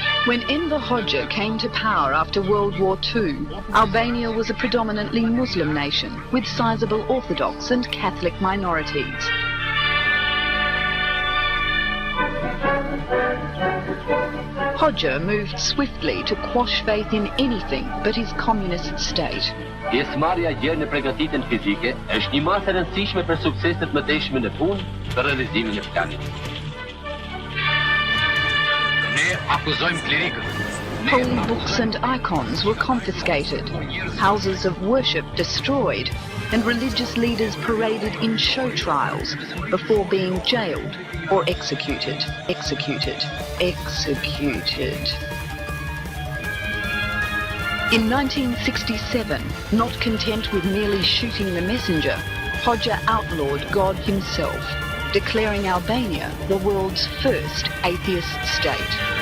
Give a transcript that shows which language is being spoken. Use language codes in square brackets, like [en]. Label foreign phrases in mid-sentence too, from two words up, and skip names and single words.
[en] When Enver Hoxha came to power after World War II, Albania was a predominantly Muslim nation with sizable Orthodox and Catholic minorities. Hoxha moved swiftly to quash faith in anything but his communist state. [sq] Pjesëmarrja e gjerë në përgatitjen fizike është një masë e rëndësishme për sukseset më teshme në punë për realizimin e planit. Ne akuzojmë klerikët. [en] Holy books and icons were confiscated, houses of worship destroyed, and religious leaders paraded in show trials before being jailed or executed. In 1967, not content with merely shooting the messenger, Hoxha outlawed God himself, declaring Albania the world's first atheist state.